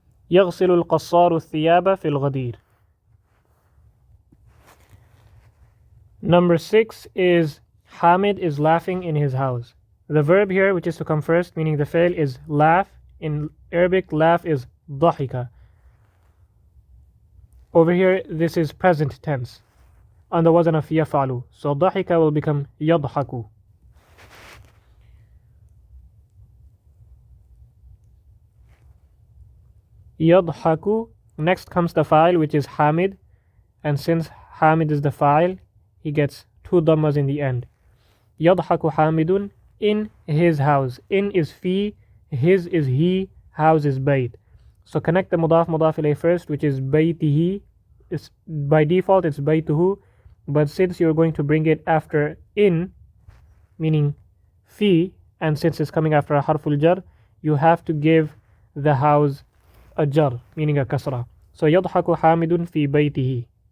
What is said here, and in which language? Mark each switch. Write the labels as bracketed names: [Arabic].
[Arabic] يغسل القصار الثياب في الغدير. [English] Number 6 is Hamid is laughing in his house. The verb here, which is to come first, meaning the fail, is laugh. In Arabic, laugh is ضحك. Over here, this is present tense on the wazn of يفعل. So ضحك will become يضحك. [Arabic] يضحك. [English] Next comes the fa'il, which is Hamid. And since Hamid is the fa'il, he gets 2 dhammas in the end. [Arabic] يضحك حامد [English] in his house. In is fi, his is he, house is bayt. So connect the mudaf ilayh first, which is baytihi. By default it's baytuhu, but since you're going to bring it after in, meaning fi, and since it's coming after a harful jar, you have to give the house a jar, meaning a kasra. [Arabic] So يضحك حامد في بيته.